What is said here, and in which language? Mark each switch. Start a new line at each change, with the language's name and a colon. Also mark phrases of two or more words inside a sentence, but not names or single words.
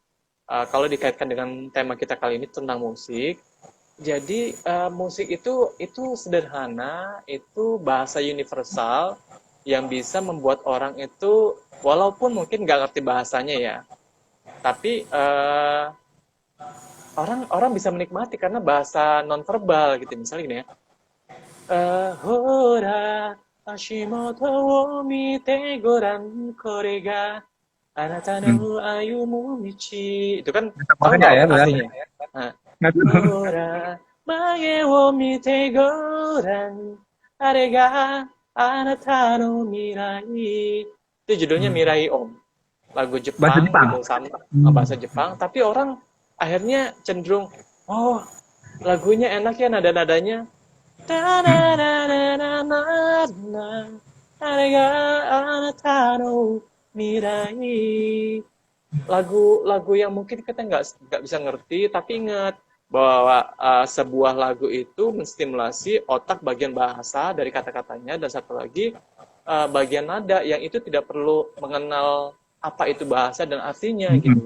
Indonesian: Kalau dikaitkan dengan tema kita kali ini tentang musik, jadi musik itu sederhana, itu bahasa universal yang bisa membuat orang itu walaupun mungkin nggak ngerti bahasanya ya, tapi orang bisa menikmati karena bahasa nonverbal gitu. Misalnya gini ya,
Japanese: ほら足元を見てごらん これがあなたの歩む道,
Indonesian: itu kan tahu Makanya nggak ya, Om benar. artinya? Nah,
Japanese: ほら前を見てごらん あれがあなたの未来.
Indonesian: Itu judulnya Mirai Om. Lagu Bahasa Jepang Jepang. gitu sama bahasa Jepang, tapi orang akhirnya cenderung oh, lagunya enak ya nada-nadanya.
Japanese: あれがあなたの未来.
Indonesian: Lagu yang mungkin kita nggak bisa ngerti, tapi ingat bahwa sebuah lagu itu menstimulasi otak bagian bahasa dari kata-katanya, dan satu lagi bagian nada yang itu tidak perlu mengenal apa itu bahasa dan artinya gitu.